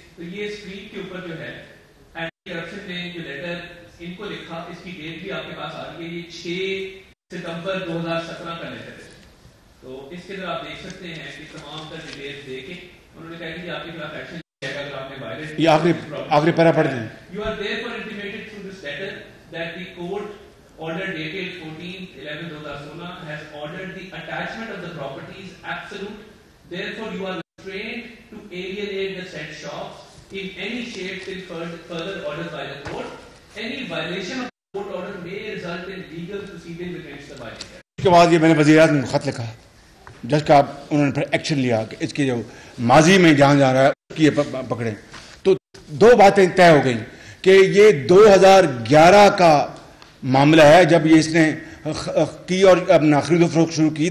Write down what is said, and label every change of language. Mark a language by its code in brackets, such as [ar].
[ur] تو یہ اسکرین کے اوپر جو ہے اینٹی کرپشن نے جو لیٹر ان کو لکھا, اس کی ڈیٹ بھی آپ کے پاس آ رہی ہے, یہ 6 ستمبر 2017 کا لیٹر ہے. تو اس کے اندر آپ دیکھ سکتے ہیں کہ تمام تر ڈیٹیلز دے کے انہوں نے کہا کہ آپ کے خلاف ایکشن لیا جائے گا اگر آپ نے وائلیٹ یہ آخری پیرا پڑھ دیں. [en] You are therefore intimated through this letter that the court order dated 14/11/2016 has ordered the attachment of the properties absolute. Therefore, you are restrained to alienate the said shops in any shape till further orders by the court. Any violation of the court order may result in legal proceedings against the violator. [ur] اس کے بعد یہ میں نے وزیر اعظم کو خط لکھا جس کا انہوں نے پھر ایکشن لیا کہ اس کی جو ماضی میں جہاں جا رہا ہے اس کی پکڑیں. تو دو باتیں طے ہو گئیں کہ یہ 2011 کا معاملہ ہے جب یہ اس نے کی اور اپنا خرید و فروخت شروع کی.